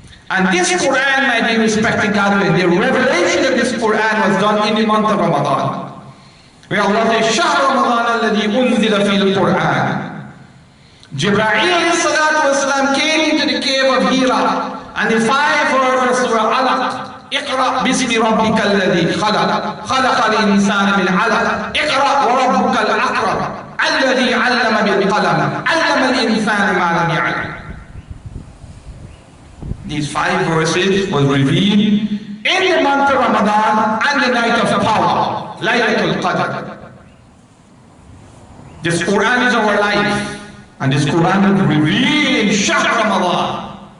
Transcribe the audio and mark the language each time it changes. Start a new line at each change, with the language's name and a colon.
English: And this Quran, my dear respected gathering, the revelation of this Quran was done in the month of Ramadan. Where Allah says, Shahr Ramadan alladhi unzila fil Quran. Jibreel salatu wasalam came into the cave of Hira, and the 5 verses of Surah Alaq.
Arabic: اقرأ باسم ربك الذي خلق خلق الإنسان من علق اقرأ وربك الأكرم الذي علم بالقلم علم الإنسان ما لم يعلم.
English: These 5 verses was revealed in the month of Ramadan and the night of power, Laylatul Qadr. This Quran is our life, and this Quran is revealed in Shahr Ramadan.